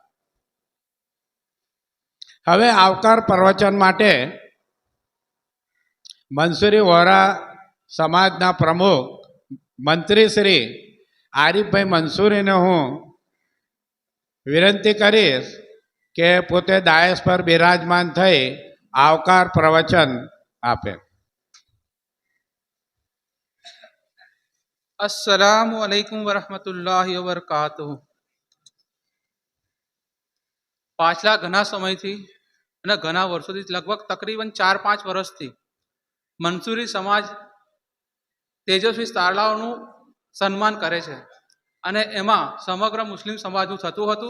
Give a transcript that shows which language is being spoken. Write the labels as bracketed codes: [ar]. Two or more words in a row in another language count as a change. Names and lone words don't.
[gu] હવે આવકાર પ્રવચન માટે મંસૂરી વોરા સમાજના પ્રમુખ મંત્રી શ્રી આરીફભાઈ મંસૂરીને હું વિનંતી કરીશ કે પોતે દાયસ પર બિરાજમાન થઈ આવકાર પ્રવચન આપે. [ar] السلام عليكم ورحمة الله وبركاته. [gu] પાછલા ઘણા સમયથી અને ઘણા વર્ષોથી, લગભગ તકરીબન 4-5 વર્ષથી મંસૂરી સમાજ તેજસ્વી તારલાઓનું સન્માન કરે છે અને એમાં સમગ્ર મુસ્લિમ સમાજનું થતું હતું.